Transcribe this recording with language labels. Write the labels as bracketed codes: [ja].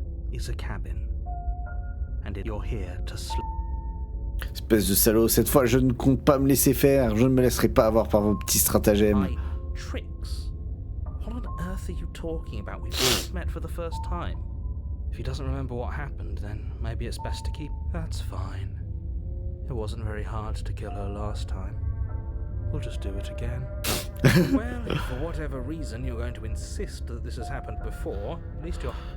[en] Is a cabin, and you're here to [fr] Espèce de salaud, cette fois je ne compte pas me laisser faire, je ne me laisserai pas avoir par vos petits stratagèmes. [en] My tricks? What on earth are you talking about? We've just met for the first time. If he doesn't remember what happened, then maybe it's best to keep... That's fine. It wasn't very hard to kill her last time. We'll just do it again. Well, if for whatever reason you're going to insist that this has happened before, at least you're...